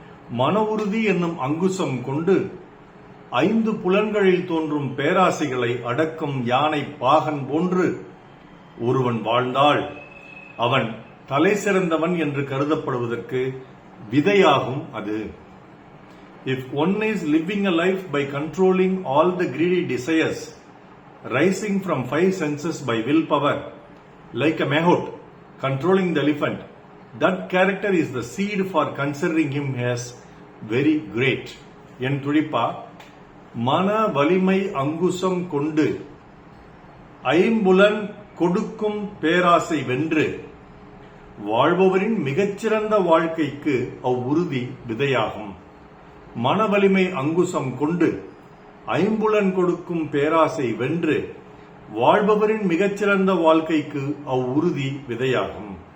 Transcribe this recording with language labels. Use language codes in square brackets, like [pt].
[ta] மன உறுதி என்னும் அங்குசம் கொண்டு ஐந்து புலன்களில் தோன்றும் பேராசைகளை அடக்கும் யானை பாகன் போன்று ஒருவன் வாழ்ந்தால் அவன் தலை சிறந்தவன் என்று கருதப்படுவதற்கு விதையாகும் அது. [en] If one is living a life by controlling all the greedy desires rising from five senses by willpower, like a mahout controlling the elephant, that character is the seed for considering him as very great. [ta] என் துடிப்பா, மன வலிமை அங்குசம் கொண்டு ஐம்புலன் கொடுக்கும் பேராசை வென்று வாழ்பவரின் மிகச்சிறந்த வாழ்க்கைக்கு அவ்வுறுதி விதையாகும். மன வலிமை அங்குசம் கொண்டு ஐம்புலன் கொடுக்கும் பேராசை வென்று வாழ்பவரின் மிகச்சிறந்த வாழ்க்கைக்கு அவ்வுறுதி விதையாகும்.